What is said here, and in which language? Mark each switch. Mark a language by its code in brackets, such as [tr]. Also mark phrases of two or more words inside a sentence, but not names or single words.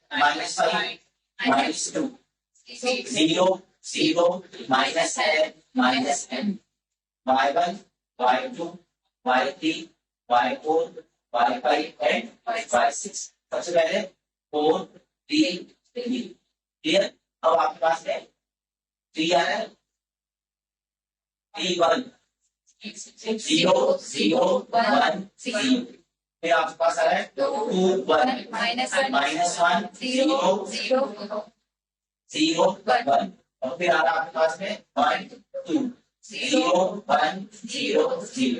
[hi] -5 -2 0 0 -n -n y1 y2, y3, y4, y5 एंड y6। सबसे पहले 4 3 3 क्लियर। अब आपके पास है 3 आ रहा है 3 1 0 0 1 0। फिर आपके पास आ रहा है 2 1 -1 0 0 0 1 और फिर आ रहा है आपके पास में 1 2 0 1 0 0।